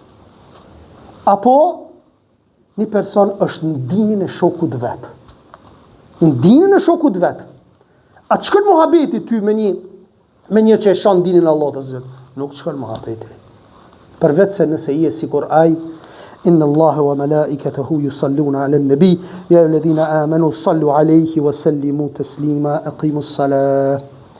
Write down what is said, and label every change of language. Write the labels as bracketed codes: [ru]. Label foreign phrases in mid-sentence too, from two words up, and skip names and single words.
[sq] Apo një person është në dinin e shokut vet. Në dinin e shokut vet. A të shkon muhabeti ty me një që e shon dinin Allah të zërë? Nuk të shkon muhabeti. Përveç se nëse je sikur ai, [ar] إن الله وملائكته يصلون على النبي يا أيها الذين آمنوا صلوا عليه وسلموا تسليما أقيموا الصلاة.